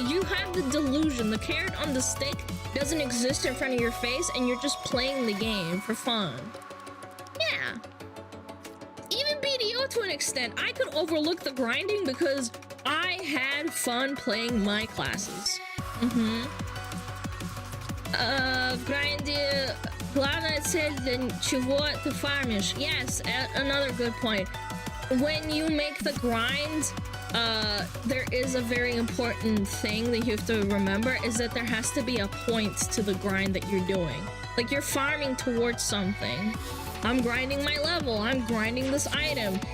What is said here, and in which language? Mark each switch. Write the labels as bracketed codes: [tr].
[en] You have the delusion. The carrot on the stick doesn't exist in front of your face, and you're just playing the game for fun. Yeah. Even BDO to an extent, I could overlook the grinding because I had fun playing my classes. [ru] В гринде главная цель для чего ты фармишь. [en] Yes, another good point. When you make the grind, there is a very important thing that you have to remember, is that there has to be a point to the grind that you're doing. Like, you're farming towards something. I'm grinding my level, I'm grinding this item.